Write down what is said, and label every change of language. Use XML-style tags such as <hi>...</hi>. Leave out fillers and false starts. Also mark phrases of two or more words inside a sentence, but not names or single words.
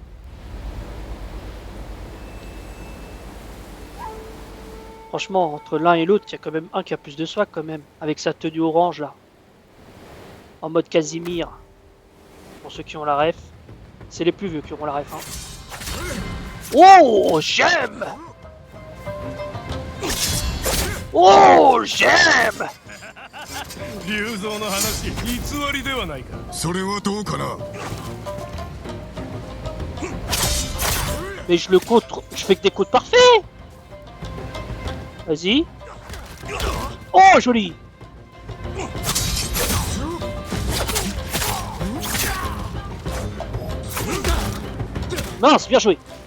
<fr>Franchement, entre l'un et l'autre, il y a quand même un qui a plus de swag quand même, avec sa tenue orange là. En mode Casimir. Pour ceux qui ont la ref. C'est les plus vieux qui auront la ref. Hein. Oh, j'aime! Oh, j'aime!</fr> <ja>竜蔵の話偽りではないか。それはどうかな。</ja> <fr>Mais je le contre, je fais que des coups parfaits. Vas-y. Oh, joli. Mince, bien joué.</fr>